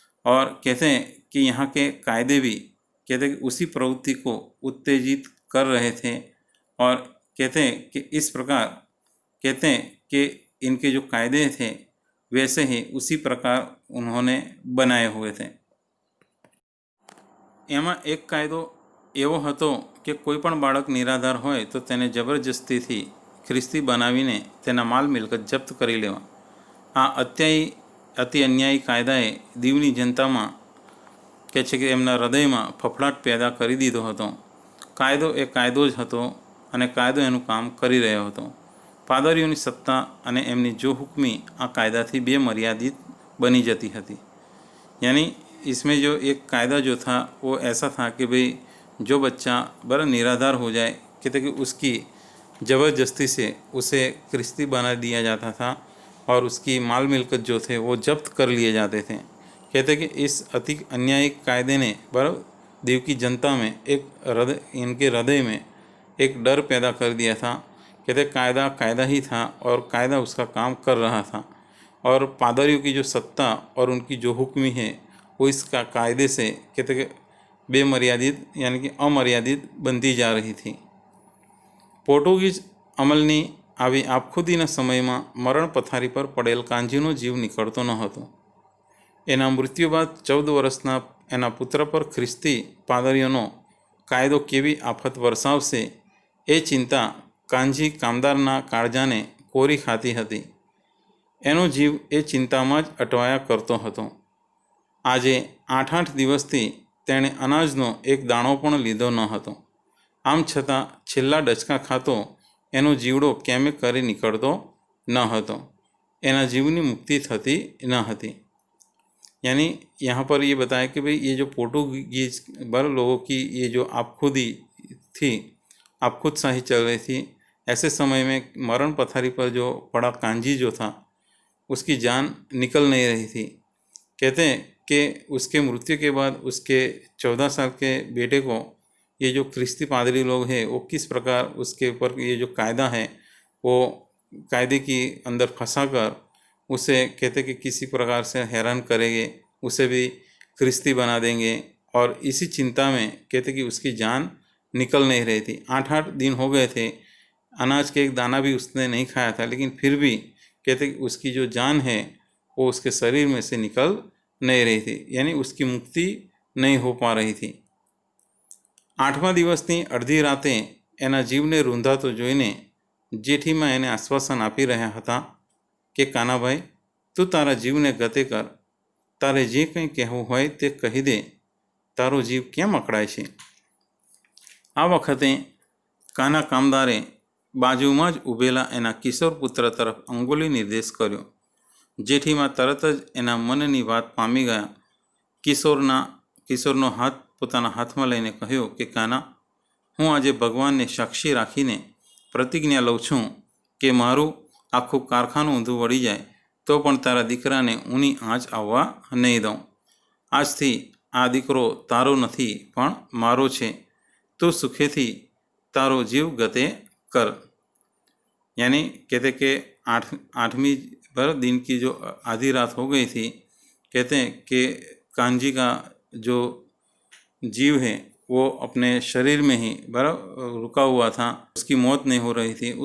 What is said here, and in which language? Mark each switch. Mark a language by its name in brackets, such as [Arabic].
[Hindi] और कहते हैं कि यहाँ के कायदे भी कहते हैं कि उसी प्रवृत्ति को उत्तेजित कर रहे थे और कहते हैं कि इस प्रकार कहते हैं कि इनके जो कायदे थे वैसे ही उसी प्रकार उन्होंने बनाए हुए थे। [Gujarati] એમાં એક કાયદો એવો હતો કે કોઈ પણ બાળક નિરાધાર હોય તો તેને જબરજસ્તીથી ખ્રિસ્તી બનાવીને તેના માલ મિલકત જપ્ત કરી લેવા। આ અતિ અન્યાયી કાયદાએ દીવની જનતામાં કહે છે કે એમના હૃદયમાં ફફડાટ પેદા કરી દીધો હતો। કાયદો એ કાયદો જ હતો અને કાયદો એનું કામ કરી રહ્યો હતો। પાદરીઓની સત્તા અને એમની જો હુકમી આ कायदाથી बेमर्यादित बनी जाती હતી। [Hindi] यानी इसमें जो एक कायदा जो था वो ऐसा था कि भाई जो बच्चा बड़ा निराधार हो जाए कहते कि उसकी ज़बरदस्ती से उसे ख्रिस्ती बना दिया जाता था और उसकी माल मिलकत जो थे वो जब्त कर लिए जाते थे। कहते कि इस अति अन्यायी कायदे ने बराबर दीव की जनता में इनके हृदय में एक डर पैदा कर दिया था। कहते कायदा कायदा ही था और कायदा उसका काम कर रहा था और पादरियों की जो सत्ता और उनकी जो हुक्मी है वो इसका कायदे से कहते कि बेमर्यादित यानी कि अमर्यादित बनती जा रही थी। [Gujarati] પોર્ટુગીઝ અમલની આવી આપખુદીના સમયમાં મરણ પથારી પર પડેલ કાંજીનો જીવ નીકળતો ન હતો। એના મૃત્યુ બાદ 14 વર્ષના એના પુત્ર પર ખ્રિસ્તી પાદરીઓનો કાયદો કેવી આફત વરસાવશે એ ચિંતા કાંજી કામદારના કાળજાને કોરી ખાતી હતી। એનો જીવ એ ચિંતામાં જ અટવાયા કરતો હતો। આજે 8 દિવસથી તેણે અનાજનો એક દાણો પણ લીધો ન હતો। આમ છતાં છેલ્લા ડચકા ખાતો એનો જીવડો કેમે કરી નીકળતો ન હતો। એના जीवनी मुक्ति थती न હતી। [Hindi] यानी यहाँ पर ये बताया कि भाई ये जो पोर्टुगीज बर लोगों की ये जो आपखुदी थी, आपखुदशाही चल रही थी, ऐसे समय में मरण पथारी पर जो पड़ा कांजी जो था उसकी जान निकल नहीं रही थी। कहते हैं कि उसके मृत्यु के बाद उसके 14 साल के बेटे को ये जो ख्रिस्ती पादरी लोग हैं वो किस प्रकार उसके ऊपर ये जो कायदा है वो कायदे की अंदर फंसा कर उसे कहते कि किसी प्रकार से हैरान करेंगे, उसे भी ख्रिस्ती बना देंगे। और इसी चिंता में कहते कि उसकी जान निकल नहीं रही थी। 8 दिन हो गए थे, अनाज के एक दाना भी उसने नहीं खाया था, लेकिन फिर भी कहते कि उसकी जो जान है वो उसके शरीर में से निकल नहीं रही थी, यानी उसकी मुक्ति नहीं हो पा रही थी। [Gujarati] 8મા દિવસની અડધી રાતે એના જીવને રૂંધાતો જોઈને જેઠીમાં એને આશ્વાસન આપી રહ્યા હતા કે કાનાભાઈ તું તારા જીવને ગતે કર, તારે જે કંઈ કહેવું હોય તે કહી દે, તારો જીવ કેમ અકળાય છે? આ વખતે કાના કામદારે બાજુમાં જ ઊભેલા એના કિશોર પુત્ર તરફ અંગુલી નિર્દેશ કર્યો. જેઠીમાં તરત જ એના મનની વાત પામી ગયા. કિશોરનો હાથ પોતાના હાથમાં લઈને કહ્યું કે કાના, હું આજે ભગવાનને સાક્ષી રાખીને પ્રતિજ્ઞા લઉં છું કે મારું આખું કારખાનું ઊંધું વળી જાય તો પણ તારા દીકરાને ઊની આંચ આવવા નહીં દઉં. આજથી આ દીકરો તારો નથી પણ મારો છે. તું સુખેથી तारो जीव गते कर। [Hindi] यानी कहते कि 8वीं दिन की जो आधी रात हो गई थी, कहते हैं कि कान्जी का जो जीव है वो अपने शरीर में ही रुका हुआ था, उसकी मौत नहीं हो रही थी।